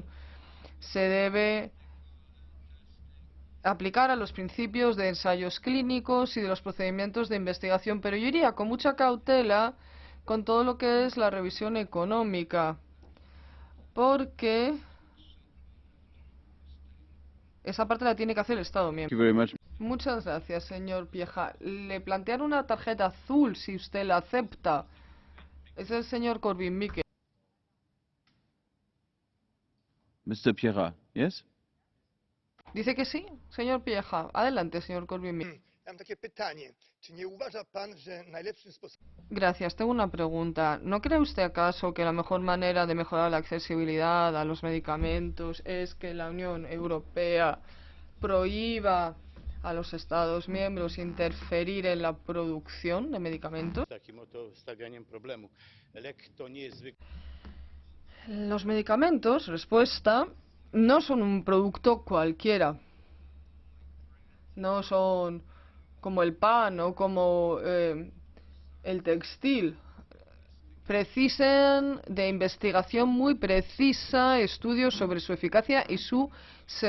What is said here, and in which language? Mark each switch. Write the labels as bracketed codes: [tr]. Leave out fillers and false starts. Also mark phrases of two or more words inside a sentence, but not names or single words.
[es] Se debe aplicar a los principios de ensayos clínicos y de los procedimientos de investigación, pero yo iría con mucha cautela con todo lo que es la revisión económica, porque esa parte la tiene que hacer el Estado miembro. [en] Thank you very much. [es] Muchas gracias, señor Piecha. Le plantearon una tarjeta azul, si usted la acepta. Es el señor Korwin-Mikke. [en] Mr. Piecha, yes? [es] ¿Dice que sí, señor Piecha? Adelante, señor Korwin-Mikke. [pl] Mam takie pytanie. Czy nie uważa pan, że najlepszym sposobem... [es] Gracias, tengo una pregunta. ¿No cree usted acaso que la mejor manera de mejorar la accesibilidad a los medicamentos es que la Unión Europea prohíba a los Estados miembros interferir en la producción de medicamentos? [pl] Takim oto stawianiem problemu. Lek to nie jest [es] Los medicamentos, respuesta, no son un producto cualquiera. No son como el pan o como el textil. Precisan de investigación muy precisa, estudios sobre su eficacia y su seguridad.